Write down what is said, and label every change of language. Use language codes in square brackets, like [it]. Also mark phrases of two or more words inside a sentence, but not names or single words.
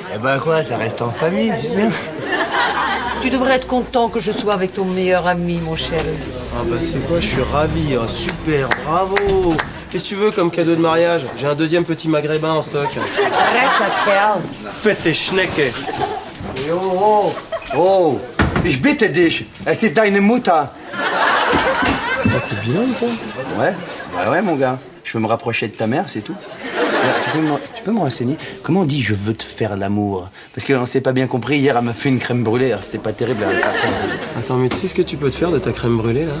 [fr] Eh ben quoi, ça reste en famille, tu sais. Tu devrais être content que je sois avec ton meilleur ami, mon chéri. Ah bah tu sais quoi, je suis ravi, oh, super, bravo. Qu'est-ce que tu veux comme cadeau de mariage? J'ai un deuxième petit maghrébin en stock. Faites tes schnecke. [de] Oh, ich bitte dich, es ist deine Mutter. [fr] T'es bien, toi? Ouais, mon gars. Je veux me rapprocher de ta mère, c'est tout. Tu peux me renseigner? Comment on dit je veux te faire l'amour? Parce qu'on s'est pas bien compris, hier elle m'a fait une crème brûlée, alors c'était pas terrible. Attends, mais tu sais ce que tu peux te faire de ta crème brûlée, là?